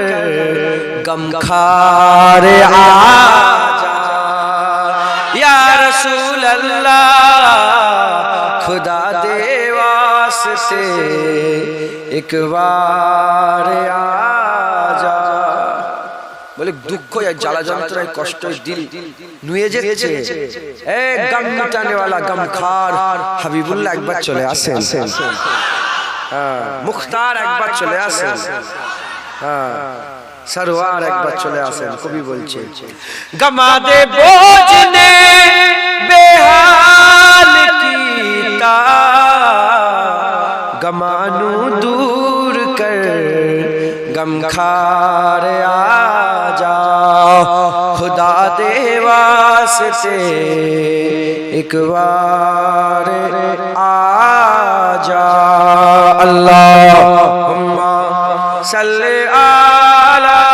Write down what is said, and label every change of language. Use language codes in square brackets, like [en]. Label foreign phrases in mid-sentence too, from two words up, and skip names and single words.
[pa] غم خار آجا یا رسول اللہ خدا دے واسطے ایک بار آجا [bn] বলে দুঃখ আর জ্বালা যন্ত্রণায় কষ্ট দিল নুয়ে যাচ্ছে এই [ur] غم مٹانے والا [bn] গমখার হাবিবুল্লাহ একবার চলে আসেন মুখতার একবার চলে আসেন সরওয়ার একবার চলে আসেন কবি বলছে [pa] غماں دے بوجھ نے بےحال کیتا غماں نوں غمخوار آجا خدا دے واسطے ایک بار [ar] آجا اللہم صلی علی